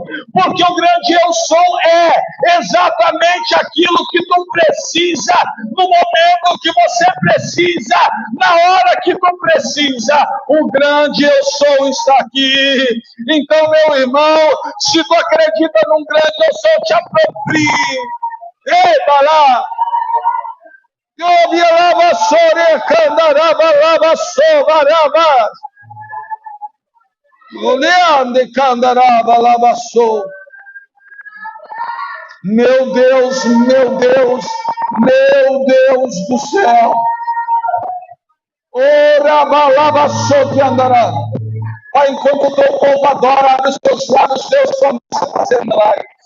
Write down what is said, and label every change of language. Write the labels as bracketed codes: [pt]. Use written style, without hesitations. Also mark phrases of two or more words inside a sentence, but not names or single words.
[pt] Porque o grande eu sou é exatamente aquilo que tu precisa, no momento que você precisa, na hora que tu precisa. O grande eu sou está aqui. Então, meu irmão, se tu acredita num grande eu sou, te aproprie. Ei, Balá! Yobialaba Sore Candaraba Laba Sobaraba. Oleande Candaraba Laba So. Meu Deus, meu Deus, meu Deus do céu. Ora Laba Sote Andará. Pai, enquanto o teu povo adora, abre os teus lábios, Deus começa a fazer milagres.